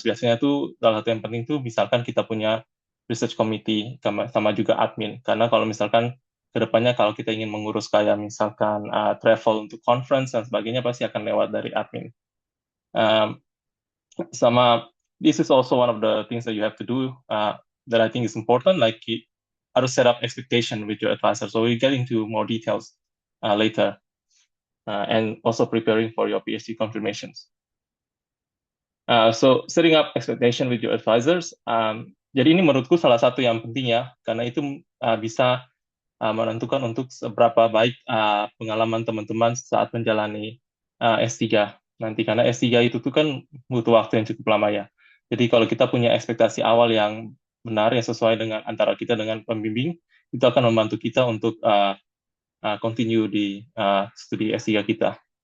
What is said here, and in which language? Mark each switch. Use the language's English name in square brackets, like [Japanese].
[Indonesian] Biasanya itu salah satu yang penting tuh misalkan kita punya research committee sama juga admin, karena kalau misalkan kedepannya kalau kita ingin mengurus kayak misalkan travel untuk conference dan sebagainya pasti akan lewat dari admin. [English] Sama this is also one of the things that you have to do that I think is important, like how to set up expectation with your advisor. So we'll get into more details later, and also preparing for your PhD confirmations. So setting up expectation with your advisors. [Indonesian] Jadi ini menurutku salah satu yang penting ya, karena itu bisa menentukan untuk seberapa baik pengalaman teman-teman saat menjalani S3 nanti, karena S3 itu tuh kan butuh waktu yang cukup lama ya. Jadi kalau kita punya ekspektasi awal yang benar, yang sesuai dengan antara kita dengan pembimbing, itu akan membantu kita untuk continue di studi S3 kita.